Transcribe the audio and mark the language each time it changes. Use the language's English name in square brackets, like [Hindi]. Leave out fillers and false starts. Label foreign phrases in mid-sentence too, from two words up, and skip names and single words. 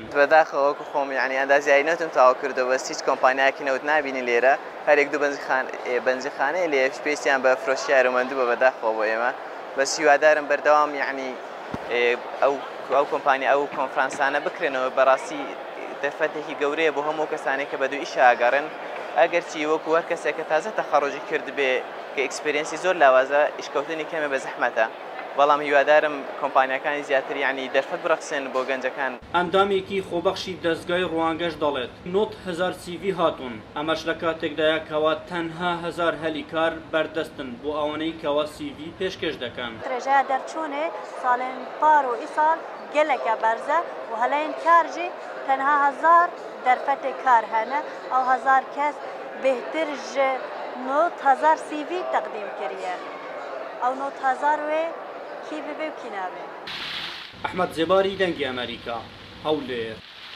[Central Kurdish] بەداخەوەکو خۆم یعنی ئەندازیایی نەوتم تاوا کردەوە بەس هیچ کۆمپانیایەکی نەوت نبینی لێرە هەرێک دوو بەنجخانەیە لێ پێویستیان بە فرۆشی یارومەندوو بە بەداخەوە بۆ ئێمە بەس هیوادارم بەردەوام یعنی ئەو کۆمپانیا ئەو کۆنفرانسانە بکرێنەوە بەڕاستی دەرفەتێکی گەورەیە بۆ هەموو کەسانێک کە بە دوو ئیشە ئاگەڕن ئەگەرچی وەکو هەر کەسێک کە تازە تەخەڕۆژی کرد بێ کە ئەکسپێرینسی زۆر لاوازە ئیشکەوتنی کەمێ بە زەحمەتە بەڵام هیوادارم کۆمپانیەکانی زیاتر یعنی دەرفەت بڕەخسێن بۆ گەنجەکان. ئەندامێکی خۆبەخشی دەستگای ڕوانگەش دەڵێت 90,000 CV هاتوون ئەمەش لە کاتێکدایە کەوا تەنها 1000 هەلیکار بەردەستن بۆ ئەوانەی کەوا CV پێشکەش دەکەن. [Kurdish] ڕێژەیە دەرچوونێ ساڵێن پار و ئیساڵ geleke berze û heleyên kar jî tenha 1000 derfetê kar hene ew 1000 kes bêhtir ji 9000 CV teqdîm kiriye ew 9000 wê kî bibe û kî nabe. [Central Kurdish] ئەحمەد زێباری دەنگی ئەمریکا هەولێر.